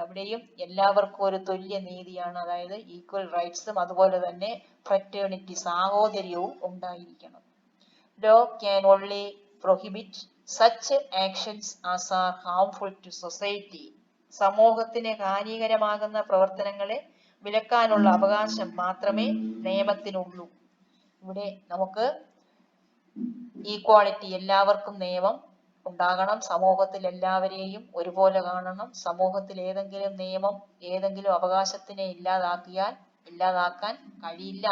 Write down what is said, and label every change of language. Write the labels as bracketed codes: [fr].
[ml] അവിടെയും എല്ലാവർക്കും ഒരു തുല്യ നീതിയാണ്, അതായത് ഈക്വൽ റൈറ്റ്സും അതുപോലെ തന്നെ ഫ്രറ്റേണിറ്റി, സാഹോദര്യവും ഉണ്ടായിരിക്കണം. [en] Law can only prohibit such actions as are harmful to society. [ml] സമൂഹത്തിന് ഹാനികരമാകുന്ന പ്രവർത്തനങ്ങളെ വിലക്കാനുള്ള അവകാശം മാത്രമേ നിയമത്തിനുള്ളൂ. ഇവിടെ നമുക്ക് ഈക്വാളിറ്റി, എല്ലാവർക്കും നിയമം ഉണ്ടാകണം, സമൂഹത്തിൽ എല്ലാവരെയും ഒരുപോലെ കാണണം. സമൂഹത്തിൽ ഏതെങ്കിലും നിയമം ഏതെങ്കിലും അവകാശത്തിനെ ഇല്ലാതാക്കാൻ കഴിയില്ല.